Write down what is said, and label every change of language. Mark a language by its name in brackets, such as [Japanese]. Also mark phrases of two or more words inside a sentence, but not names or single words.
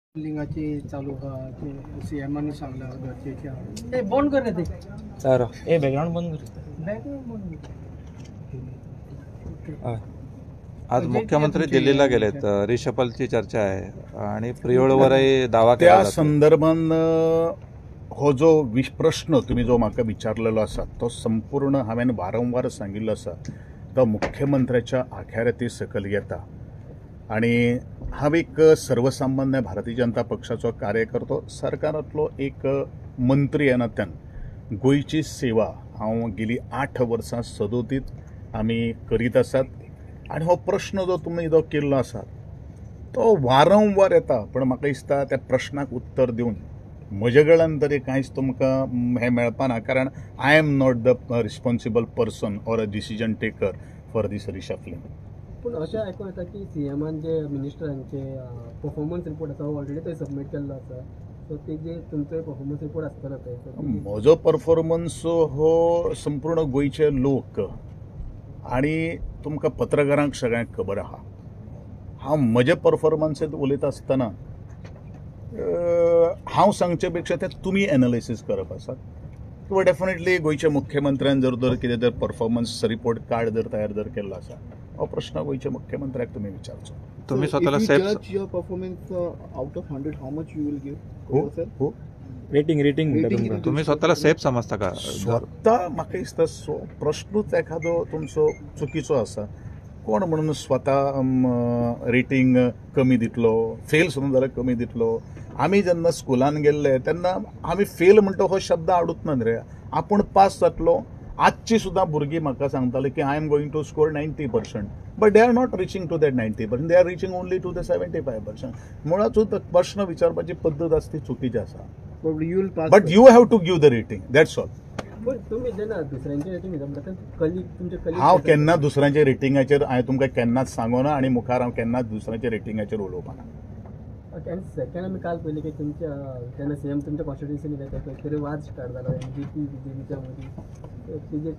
[Marathi] लिंगाची चालू की सीएमांनी सांगलं गरजेच्या ते बंद कर ते सर ए बॅकग्राऊंड बंद कर. बॅकग्राऊंड बंद कर. आज मुख्यमंत्री दिल्लीला गेलेत. रिशफलची चर्चा आहे आणि प्रियोळवरही दावा केला [Konkani] त्या संदर्भान हो जो प्रश्न तुम्ही जो म्हाका विचारलेलो आसा तो संपूर्ण हांवें वारंवार सांगिल्लो आसा तो मुख्यमंत्र्याच्या आखाऱ्याती सकल येता. आणि हांव एक सर्वसामान्य भारतीय जनता पक्षाचो कार्यकर्तो सरकारांतलो एक मंत्री ह्या नात्यान गोंयची सेवा हांव गेली 8 वर्सां सदोतीत आमी करीत आसात. आणि हो प्रश्न जो तुमी जो केल्लो आसा तो वारंवार येता, पण म्हाका दिसता त्या प्रश्नाक उत्तर दिवन म्हजे कडल्यान तरी कांयच तुमकां हें मेळपाना, कारण [English] I am not the responsible person or a decision taker for this reshuffling. [Konkani] पण अशें आयकूं येता की सीएमान जे मिनिस्टरांचे [English] performance report [Konkani] आसा ऑलरेडी थंय सबमीट केल्लो आसा, सो ते जे तुमचो [English] performance report [Konkani] आसतलो थंय म्हजो परफॉर्मन्स हो संपूर्ण गोंयचे लोक आणि तुमकां पत्रकारांक सगळ्यांक खबर आहा. हांव म्हजे परफॉर्मन्सेंत उलयता आसतना हांव सांगचे पेक्षा ते तुमी एनालिसीस करप आसा किंवा डेफिनेटली गोंयच्या मुख्यमंत्र्यान जर कितें जर [English] performance report card [Konkani] जर तयार जर केल्लो आसा हो प्रश्न गोंयच्या मुख्यमंत्र्याक तुमी विचारचो. [Marathi] तुम्ही स्वतःला सेफ [English] Performance out of 100 how much you will give? रेटिंग [Marathi] तुम्ही स्वतःला सेफ समजता का? [Konkani] स्वता म्हाका दिसता प्रश्नूच एखादो तुमचो चुकीचो आसा. कोण म्हणून स्वता रेटींग कमी दितलो, फेल सुद्दां जाल्यार कमी दितलो. आमी जेन्ना स्कुलान गेल्ले तेन्ना आमी फेल म्हणटा हो शब्द आवडूच ना रे. आपूण पास जातलो. आजची सुद्दां भुरगीं म्हाका सांगताले की [English] I am going to score 90%, but they are not reaching to that 90%, they are reaching only to the 75%. [Konkani] मुळातूच प्रश्न विचारपाची पद्दत आसा ती चुकीची आसा. [English] But you have to give the rating, that's all. [Marathi] तुम्ही जेन्ना दुसऱ्यांचे रेटींग तुमचे [Konkani] हांव केन्ना दुसऱ्यांच्या रेटिंगाचेर हांवें तुमकां केन्नाच सांगोना आणि मुखार हांव केन्नाच दुसऱ्यांच्या रेटिंगाचेर उलोवपाना. आणि सेकंड आमी काल पयलें की तुमच्या जेन्ना सीएम तुमच्या कॉन्स्टिट्युन्सीन येता खंय तरी वाद स्टार्ट जालो एमजीपी बीजेपीच्या मदीं.